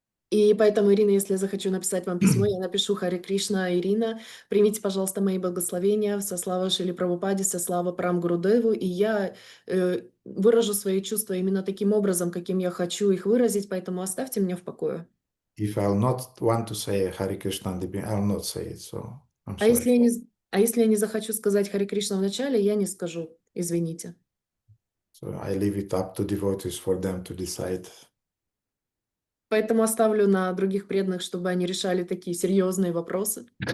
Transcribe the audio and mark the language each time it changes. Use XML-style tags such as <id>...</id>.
<ru>И поэтому, Ирина, если я захочу написать вам письмо, я напишу Харе Кришна, Ирина, примите, пожалуйста, мои благословения, со слава Шриле Прабхупаде, со слава Парам Гурудеву, и я выражу свои чувства именно таким образом, каким я хочу их выразить, поэтому оставьте меня в покое.</ru> <en>If I'll not want to say Hare Krishna, I'll not say it, so I'm</en> <ru>А если</ru> <en>sorry.</en> <ru>я не захочу сказать Харе Кришна в начале, я не скажу, извините.</ru> <en>So I leave it up to devotees for them to decide.</en> <ru>Поэтому оставлю на других преданных, чтобы они решали такие серьезные вопросы.</ru>